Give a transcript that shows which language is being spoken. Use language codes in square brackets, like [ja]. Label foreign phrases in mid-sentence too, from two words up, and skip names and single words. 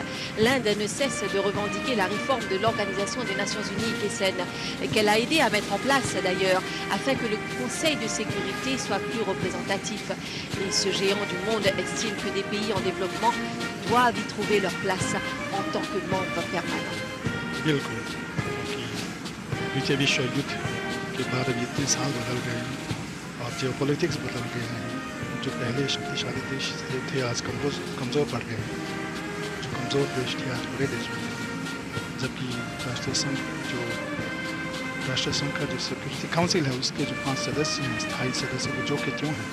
[fr] L'Inde ne cesse de revendiquer la réforme de l'Organisation des Nations Unies, KESEN, qu'elle a aidé à mettre en place d'ailleurs, afin que le Conseil de sécurité soit plus représentatif. Et ce géant du monde estime que des pays en développement doivent y trouver leur place en tant que membres permanents. [hi] बिल्कुल द्वितीय विश्व युद्ध के बाद अब इतने साल बदल गए हैं और जियो पॉलिटिक्स बदल गए हैं। जो पहले शक्तिशाली देश थे आज कमज़ोर पड़ गए हैं। जो कमज़ोर देश थे आज बड़े देश बन गए। जबकि राष्ट्रीय संघ का जो [en] Security Council [hi] है उसके जो 5 सदस्य हैं, स्थायी सदस्य, वो जो के त्यों हैं।